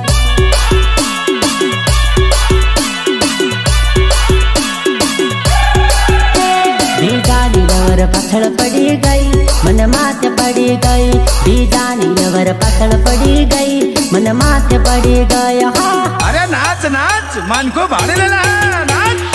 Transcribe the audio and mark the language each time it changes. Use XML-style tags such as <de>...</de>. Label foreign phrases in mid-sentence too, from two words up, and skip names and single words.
<gu>બીજાની લવર પાછળ પડી ગઈ, મને માથે પડી ગઈ, બીજાની લવર પાછળ પડી ગઈ, મને માથે પડી ગઈ, હા</gu> <hi>अरे नाच नाच मन को भाड़े लेना नाच.</hi>